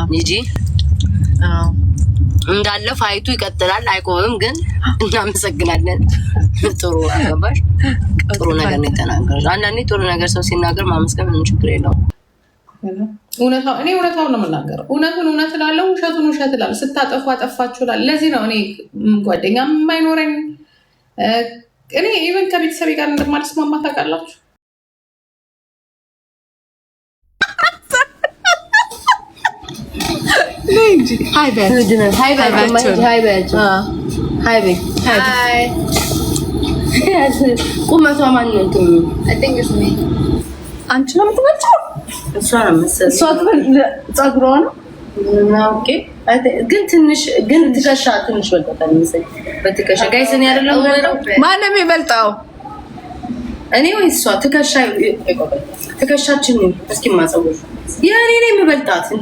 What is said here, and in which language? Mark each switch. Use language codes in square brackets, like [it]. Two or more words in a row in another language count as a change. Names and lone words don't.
[am] እንጂ እንዳለ ፋይቱ ይቀጥላል አይቆምም ግን እናመሰግናለን ጥሩ አገባሽ ጥሩ ነገር ነው ተናገር አንዳንዴ ጥሩ ነገር ሰው ሲናገር ማመስገን ምንም ችግር የለውም እውነታው ነው የምናገረው እውነቱን እውነት እላለሁ ውሸቱን ውሸት እላለሁ ስታጠፉ አጠፋችሁ እላለሁ ለዚህ ነው እኔ ጓደኛም የማይኖረኝ እኔ ኢቨን ከቤተሰቤ ጋር እንደማልስማማ ታውቃላችሁ [en] Hi, Ben. Hi, Ben. Hi, Ben. Hi, Ben. Hi. [am] ቁመቷ ማን ነው? [en] I think it's me. [am] አንቺ ነው የምትበልጪው? እሷ ነው መሰለኝ። እሷ ፀጉሯ ነው? ኦኬ። ግን ትከሻ ትንሽ ወጣታል መሰለኝ። በትከሻ ጋይስ እኔ አይደለም ማን ነው የሚበልጣው? እኔ ወይ እሷ ትከሻችን ነው እስኪ ማጸውር ያኔ ነው የምበልጣት እንዴ